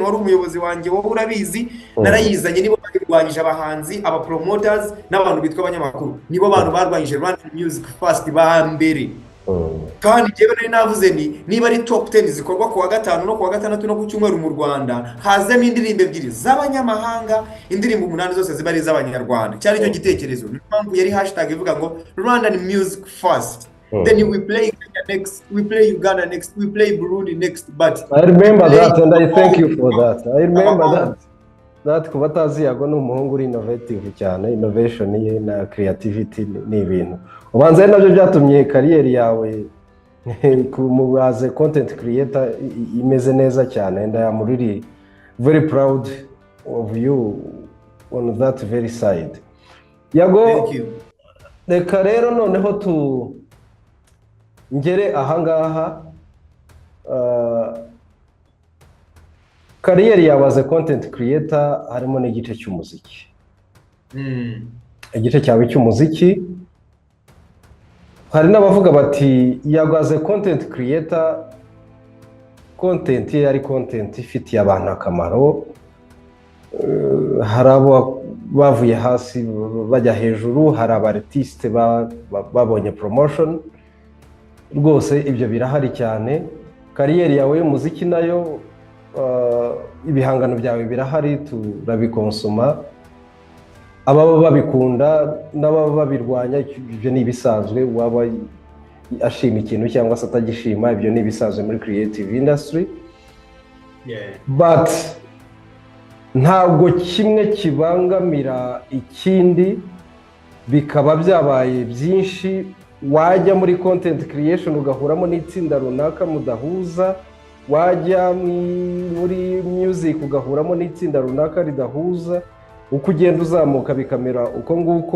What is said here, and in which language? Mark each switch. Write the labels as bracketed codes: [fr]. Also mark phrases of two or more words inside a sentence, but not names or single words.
[rw] Wari umuyobozi wanjye wowe urabizi, narayizanye. Nibo barwanyije abahanzi, aba promoters n'abantu bitwa abanyamakuru, nibo bantu barwanyije Rwandan Music Fast ba mbere. kandi njyewe nari navuze niba ari top 10 zikorwa ku wa gatanu no ku wa gatandatu no ku cyumweru mu Rwanda, hazemo indirimbo ebyiri z'abanyamahanga, indirimbo 8 zose ziba ari iz'abanyarwanda. Cyari cyo gitekerezo, niyo mpamvu yari hashtag ivuga ngo [en] Rwandan music first, then we play Kenya next, we play Uganda next, we play Burundi next. But I remember that and I thank you for that. I remember that [rw] kuba tazi Yago ni umuhungu uri innovative cyane, innovation ye na creativity ni ibintu ubanza ari nabyo byatumye kariyeri yawe kumubaze [en] content creator [rw] imeze neza cyane, [en] and I am really very proud of you on that very side. Yago, thank you. [rw] Reka rero noneho ngere ahangaha, kariyeri yawe [en] as a content creator [rw] harimo n'igice cy'umuziki. Igice cyawe cy'umuziki, hari n'abavuga bati Yago [en] as a content creator, [rw] content ye ari content ifitiye abantu akamaro. Hari abo bavuye hasi bajya hejuru, hari abartiste babonye promotion. Rwose ibyo birahari cyane. Kariyeri yawe y'umuziki nayo, ibihangano byawe birahari, turabikonsoma. Ababa babikunda n'ababa babirwanya, ibyo ni ibisanzwe. Waba ashima ikintu cyangwa se atagishima, ibyo ni ibisanzwe muri [en] creative industry. [rw] But ntabwo kimwe kibangamira ikindi, bikaba byabaye byinshi. Wajya muri [en] content creation [rw] ugahuramo n'itsinda runaka mudahuza, wajya muri music ugahuramo n'itsinda runaka ridahuza, uko ugenda uzamuka bikamera uko nguko.